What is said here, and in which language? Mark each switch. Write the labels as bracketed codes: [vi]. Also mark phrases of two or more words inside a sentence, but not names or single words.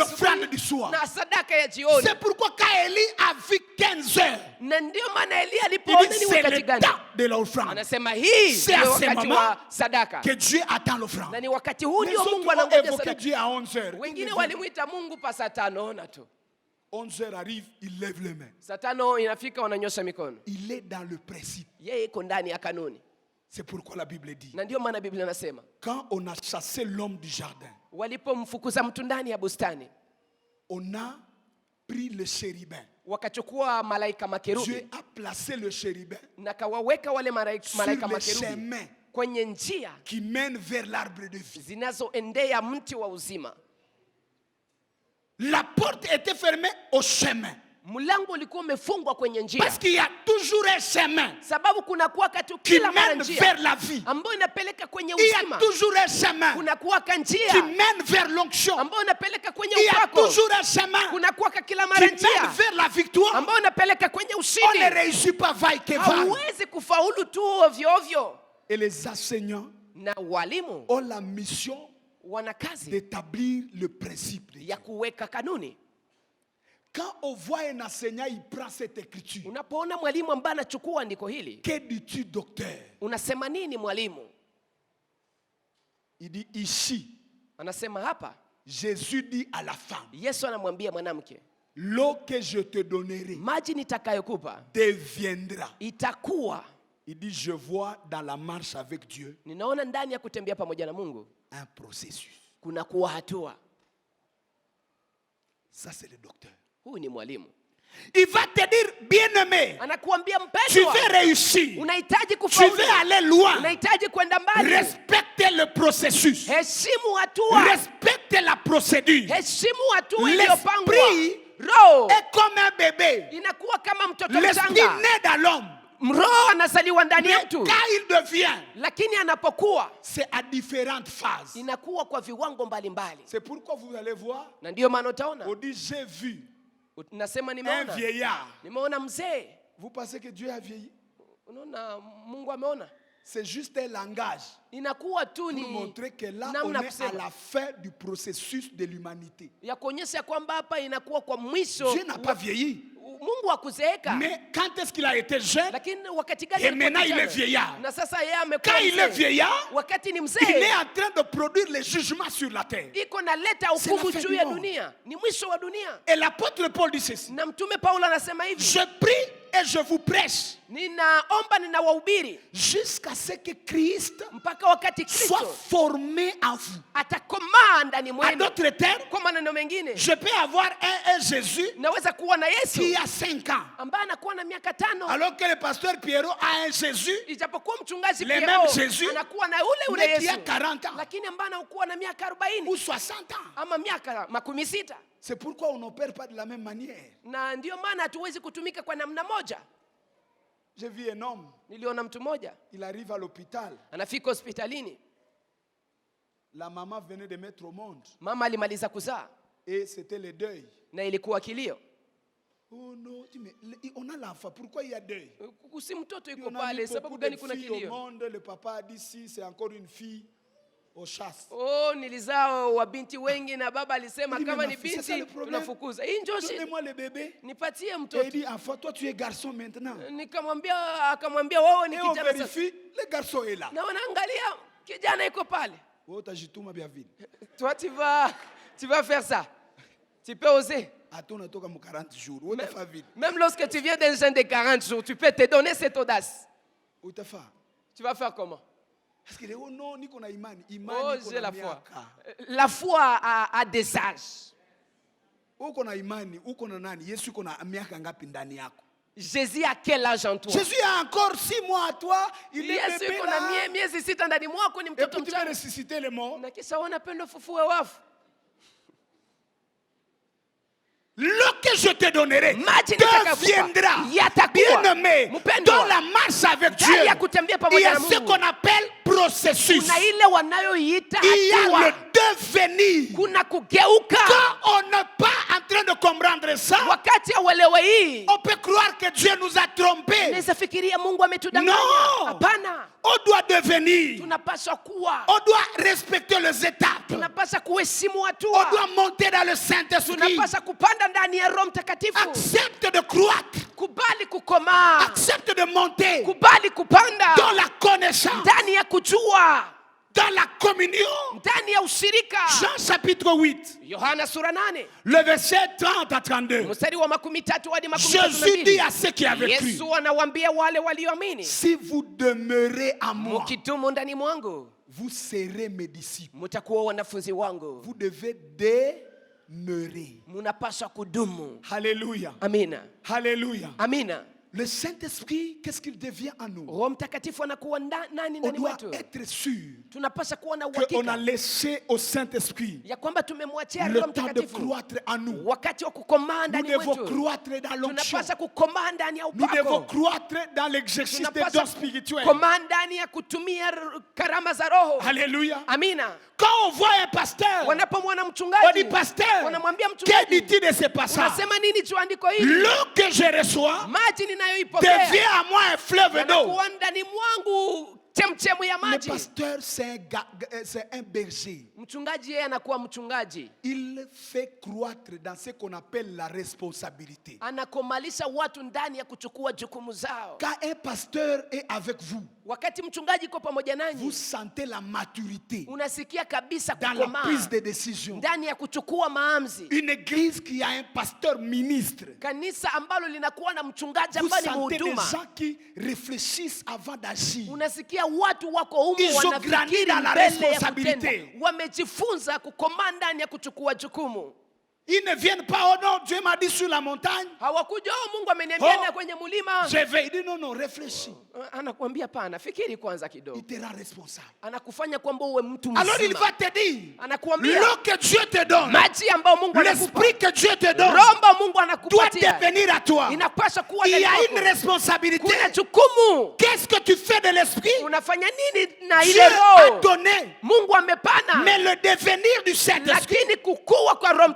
[fr] l'offrande [sw] asubuhi [fr] du soir. [sw] na sadaka ya jioni. [fr] C'est pourquoi quand Élie a vu 15 heures, [sw] Na ndio maana Elia [fr] il [sw] alipoona [fr] dit [sw] ni [fr] c'est [sw] wakati [fr] le [sw] gani, [fr] temps de l'offrande. [sw] anasema hii [fr] C'est à [sw] ndio [fr] ce [sw] wakati [fr] moment [sw] wa sadaka. [fr] Que Dieu attend [sw] Na [fr] l'offrande. [sw] ni wakati huu [fr] Les [sw] ndio [fr] autres [sw] Mungu [fr] ont [sw] anangoja [fr] évoqué [sw] sadaka. [fr] Dieu à 11 heures. [sw] Wengine walimuita Mungu pa saa 5 ona tu. [fr] 11 heures arrive, il lève les mains. [sw] Saa 5 inafika wananyosha mikono. [fr] Il est dans le principe. [sw] Yeye iko ndani ya kanuni. [fr] C'est pourquoi la Bible dit, [sw] Na ndio maana Biblia inasema [fr] quand on a chassé l'homme du jardin, [sw] walipomfukuza mtu ndani ya bustani, [fr] on a pris le chérubin. [sw] wakachukua malaika [fr] Dieu [sw] makerubi [fr] a placé le chérubin [sw] na kawaweka wale [fr] sur [sw] malaika [fr] le [sw] makerubi [fr] chemin [sw] kwenye njia [fr] qui mène vers l'arbre de vie. [sw] zinazoendea mti wa uzima. [fr] La porte était fermée au chemin. [sw] Mlango ulikuwa umefungwa kwenye njia, [fr] Parce qu'il y a toujours un chemin [sw] sababu kuna kuwaka tu [fr] qui [sw] kila mara [fr] mène [sw] njia [fr] vers la vie. [sw] ambayo inapeleka kwenye [fr] Il y a [sw] uzima. [fr] toujours un chemin [sw] Kuna kuwaka [fr] qui [sw] njia [fr] mène vers l'onction. [sw] ambayo inapeleka kwenye [fr] Il y a [sw] upako. [fr] toujours un chemin [sw] Kuna kuwaka kila [fr] qui [sw] mara [fr] mène [sw] njia [fr] vers la victoire. [sw] ambayo inapeleka kwenye [fr] On ne [sw] ushindi. [fr] réussit pas vaille que vaille. [sw] Hauwezi kufaulu tu ovyo ovyo. [fr] Et les enseignants [sw] Na walimu [fr] ont la mission [sw] wana kazi [fr] d'établir le principe de Dieu. [sw] ya kuweka kanuni. [fr] Quand on voit un enseignant, il prend cette écriture. [sw] Unapoona mwalimu ambaye anachukua andiko hili, [fr] Que dis-tu, docteur? [sw] unasema nini mwalimu? [fr] Il dit ici, [sw] Anasema hapa, [fr] Jésus dit à la femme, [sw] Yesu anamwambia mwanamke, [fr] l'eau que je te donnerai [sw] maji nitakayokupa [fr] deviendra. [sw] itakuwa. [fr] Il dit, je vois dans la marche avec Dieu [sw] Ninaona ndani ya kutembea pamoja na Mungu [fr] un processus. [sw] kuna kuwa hatua. [fr] Ça, c'est le docteur. [sw] Huyu ni mwalimu. [fr] Il va te dire, bien-aimé, [sw] Anakuambia [fr] tu [sw] mpendwa, [fr] veux réussir, [sw] unahitaji [fr] tu [sw] kufaulu, [fr] veux aller loin, [sw] unahitaji kwenda mbali. [fr] respecte le processus, [sw] Heshimu hatua, [fr] respecte la procédure. [sw] heshimu hatua iliyopangwa. [fr] L'esprit [sw] Roho [fr] est comme un bébé. [sw] inakuwa kama mtoto [fr] L'esprit [sw] mchanga. [fr] naît dans l'homme. [sw] Roho anazaliwa ndani ya [fr] Mais [sw] mtu, [fr] quand il devient, [sw] lakini anapokuwa [fr] c'est à différentes phases. [sw] inakuwa kwa viwango mbalimbali. [fr] C'est pourquoi vous allez voir, [sw] Na ndiyo maana utaona [fr] on dit j'ai vu [sw] nasema [fr] un [sw] nimeona, [fr] vieillard. [sw] nimeona mzee. [fr] Vous pensez que Dieu a vieilli? [sw] Unaona Mungu ameona, [fr] C'est juste un langage [sw] inakuwa tu [fr] pour [sw] ni [fr] montrer que là, on [sw] namna [fr] est à [sw] kusema [fr] la fin du processus de l'humanité. [sw] ya kuonyesha kwamba hapa inakuwa kwa mwisho. [fr] Dieu n'a pas vieilli. [sw] Mungu hakuzeeka, [fr] Mais quand est-ce qu'il a été jeune? [sw] lakini wakati gani [fr] Et [sw] alikuwa [fr] maintenant, il [sw] kijana? [fr] est vieillard. [sw] Na sasa yeye amekuwa [fr] Quand il est [sw] mzee. [fr] vieillard, [sw] Wakati ni [fr] il est [sw] mzee, [fr] en train de produire les jugements sur la terre. [sw] iko na leta [fr] C'est la [sw] hukumu [fr] fin [sw] juu [fr] du [sw] ya [fr] monde. [sw] dunia, ni mwisho wa dunia. [fr] Et l'apôtre Paul dit ceci. [sw] Na mtume Paulo anasema hivi, [fr] Je prie et je vous prêche [sw] ninaomba ninawahubiri [fr] jusqu'à ce que Christ [sw] mpaka wakati [fr] soit [sw] Kristo [fr] formé en vous. [sw] atakomaa ndani [fr] En [sw] mwenu. [fr] d'autres termes, [sw] Kwa maneno mengine, [fr] je peux avoir un Jésus [sw] naweza kuwa na Yesu [fr] qui a 5 ans, [sw] ambaye anakuwa na miaka 5, [fr] alors que le pasteur Pierrot a un Jésus [sw] ijapokuwa mchungaji [fr] Le [sw] Pierrot [fr] même Jésus, [sw] anakuwa na ule [fr] mais qui a [sw] Yesu, [fr] 40 ans [sw] lakini ambaye anakuwa na miaka 40 [fr] ou 60 ans. [sw] ama miaka 60. [fr] C'est pourquoi on n'opère pas de la même manière. [sw] Na ndio maana hatuwezi kutumika kwa namna moja. [fr] J'ai vu un homme, [sw] Niliona mtu mmoja [fr] il arrive à l'hôpital. [sw] anafika hospitalini, [fr] La maman venait de mettre au monde [sw] mama alimaliza kuzaa [fr] et c'était le deuil. [sw] na ilikuwa kilio. [fr] Oh non, mais on a l'enfant, pourquoi il y a deuil? [sw] Si mtoto yuko [fr] On a [sw] pale, [fr] mis [sw] sababu [fr] beaucoup de [sw] gani kuna [fr] filles au [sw] kilio? [fr] monde, le papa a dit si c'est encore une fille, on chasse. [sw] Oh, nilizaa wabinti wengi na baba alisema [fr] Il dit, [sw] kama [fr] mais [sw] ni [fr] ma fille, c'est ça le [sw] binti [fr] problème. [sw] tunafukuza. Hii ndio shida. [fr] Donnez-moi le bébé. [sw] Nipatie [fr] Et il [sw] mtoto. [fr] dit, enfant, toi tu es garçon maintenant. [sw] Akamwambia wewe ni [fr] Et on [sw] kijana sasa. [fr] vérifie, le garçon est là. [sw] Na wanaangalia kijana yuko pale. [fr] Oh, t'ajituma bien vite. Toi tu vas faire ça. Tu peux oser. Attends, on a 40 jours. Où t'as fait vite? Même lorsque tu viens d'un jeûne de 40 jours, tu peux te donner cette audace. Où t'as fait? Tu vas faire comment? Parce que oh non, [sw] niko na imani. Oh, Imani [fr] j'ai la foi. [sw] miaka. [fr] La foi a des âges. [sw] Uko na imani, uko na nani? Yesu uko na miaka ngapi ndani yako? [fr] Jésus a quel âge en toi? Jésus a encore 6 mois à toi. Il est [sw] Yesu [fr] bébé [sw] yuko na [fr] là. [sw] miezi 6 ndani mwako, ni [fr] Et [sw] mtoto [fr] puis tu vas [sw] mchanga. [fr] ressusciter les morts. [sw] Na kisha wanapenda fufue wafu. [fr] L'eau que je te donnerai [sw] Maji nitakayokupa [fr] deviendra, [sw] yatakuwa. [fr] bien-aimé, [sw] Mpendwa, [fr] dans la marche avec Dieu. [sw] ndani ya kutembea [fr] Il y [sw] pamoja [fr] a [sw] na [fr] ce [sw] Mungu [fr] qu'on appelle processus. [sw] kuna ile wanayoiita [fr] Il y a [sw] hatua. [fr] le revenir. [sw] kuna kugeuka. [fr] Quand on n'est pas en train de comprendre ça, [sw] Wakati hauelewi hii, [fr] on peut croire que Dieu nous a trompés. [sw] unaweza fikiria Mungu ametudanganya. [fr] Non. [sw] Hapana, [fr] On doit devenir. [sw] tunapaswa kuwa, [fr] On doit respecter les étapes. [sw] tunapaswa kuheshimu [fr] On [sw] hatua, [fr] doit monter dans le Saint-Esprit. [sw] tunapaswa kupanda ndani ya Roho Mtakatifu. [fr] Accepte de croître. [sw] Kubali kukomaa, [fr] Accepte de monter [sw] kubali kupanda [fr] dans la connaissance, [sw] ndani ya kujua, [fr] dans la communion. [sw] ndani ya ushirika. [fr] Jean chapitre 8, [sw] Yohana sura 8 [fr] le verset 30 à 32. [sw] mstari wa 13 hadi [fr] Jésus dit à ceux qui avaient cru, [sw] Yesu anawaambia wale walioamini, [fr] si vous demeurez à moi, [sw] mkidumu ndani mwangu [fr] vous serez mes disciples. [sw] mtakuwa wanafunzi wangu. [fr] Vous devez demeurer. [sw] Munapaswa kudumu. [fr] Alléluia. [sw] Amina, [fr] Alléluia. [sw] amina. [fr] Le Saint-Esprit, qu'est-ce qu'il devient en nous? [sw] Roho Mtakatifu anakuwa nani [fr] On [sw] ndani [fr] doit [sw] mwetu? [fr] être sûr [sw] Tunapaswa kuwa na [fr] qu'on a [sw] uhakika [fr] laissé au Saint-Esprit [sw] ya kwamba tumemwachia [fr] le [sw] Roho [fr] temps de [sw] Mtakatifu [fr] croître en nous. [sw] wakati wa kukomaa [fr] Nous [sw] ndani [fr] devons [sw] mwetu. [fr] croître dans l'onction. [sw] Tunapaswa kukomaa ndani ya [fr] Nous devons [sw] upako. [fr] croître dans l'exercice des [sw] Tunapaswa [fr] dons spirituels. [sw] kukomaa ndani ya kutumia karama za Roho. [fr] Alléluia. [sw] Amina. [fr] Quand on voit un pasteur, [sw] Wanapomwona [fr] on [sw] mchungaji, [fr] dit pasteur, [sw] wanamwambia [fr] que [sw] mchungaji, [fr] dit-il de ce passage? [sw] unasema nini juu andiko hili? [fr] L'eau que je reçois [sw] Maji ninayoipokea [fr] devient à moi un fleuve d'eau. [sw] yanakuwa ndani mwangu chemchemu ya [fr] Le [sw] maji. [fr] pasteur, c'est un berger. [sw] Mchungaji yeye anakuwa mchungaji, [fr] Il fait croître dans ce qu'on appelle la responsabilité. [sw] anakomalisha watu ndani ya kuchukua jukumu zao. [fr] Quand un pasteur est avec vous, [sw] Wakati mchungaji iko pamoja [fr] vous [sw] nanyi, [fr] sentez la maturité [sw] unasikia kabisa [fr] dans la [sw] kukomaa [fr] prise de décision. [sw] ndani ya kuchukua maamuzi. [fr] Une église qui a un pasteur ministre, [sw] Kanisa ambalo linakuwa na mchungaji [fr] vous [sw] ambaye ni [fr] sentez des [sw] mhuduma, [fr] gens qui réfléchissent avant d'agir. [sw] unasikia watu wako humu [fr] Ils ont grandi [sw] wanafikiri [fr] dans la [sw] mbele ya [fr] responsabilité. [sw] kutenda, wamejifunza kukomaa ndani ya kuchukua jukumu. [fr] Ils ne viennent pas, oh non, Dieu m'a dit sur la montagne, [sw] Hawakuja, oh, Mungu ameniambia Oh. na kwenye mulima. [fr] je vais. Il dit non, non, réfléchis. [sw] Anakuambia pana, fikiri kwanza [fr] Il [sw] kidogo. [fr] te rend responsable. [sw] Anakufanya kwamba uwe mtu [fr] Alors il [sw] mzima. [fr] va te dire, [sw] Anakuambia [fr] l'eau que Dieu te donne, [sw] maji ambayo Mungu anakupa, [fr] l'esprit que Dieu te donne, [sw] roho ambayo Mungu [fr] doit [sw] anakupatia [fr] devenir à toi. [sw] inapaswa kuwa [fr] Il y [sw] ndani [fr] a [sw] yako. [fr] une responsabilité. [sw] Kuna jukumu. [fr] Qu'est-ce que tu fais de l'esprit? [sw] Unafanya nini na [fr] Dieu [sw] ile [fr] a [sw] roho? [fr] donné, [sw] Mungu amepana, [fr] mais le devenir du Saint-Esprit, [sw] lakini kukua kwa Roho